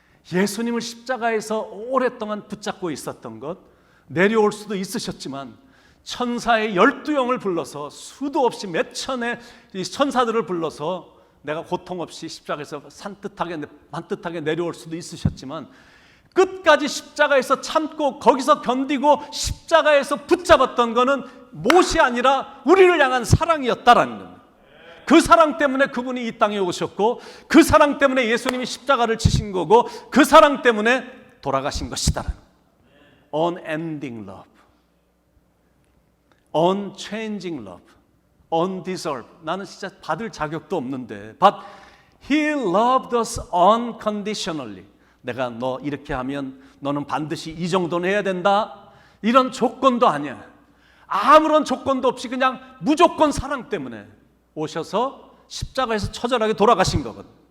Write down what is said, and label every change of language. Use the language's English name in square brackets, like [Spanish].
[Korean] 예수님을 십자가에서 오랫동안 붙잡고 있었던 것, 내려올 수도 있으셨지만 천사의 12영을 불러서 수도 없이 몇 천의 천사들을 불러서 내가 고통 없이 십자가에서 반듯하게 내려올 수도 있으셨지만 끝까지 십자가에서 참고 거기서 견디고 십자가에서 붙잡았던 거는 못이 아니라 우리를 향한 사랑이었다라는 겁니다. 그 사랑 때문에 그분이 이 땅에 오셨고, 그 사랑 때문에 예수님이 십자가를 지신 거고, 그 사랑 때문에 돌아가신 것이다라는 겁니다. [English] Unending love, unchanging love, undeserved. [Korean] 나는 진짜 받을 자격도 없는데, [English] but He loved us unconditionally. [Korean] 내가 너 이렇게 하면 너는 반드시 이 정도는 해야 된다, 이런 조건도 아니야. 아무런 조건도 없이 그냥 무조건 사랑 때문에 오셔서 십자가에서 처절하게 돌아가신 거거든.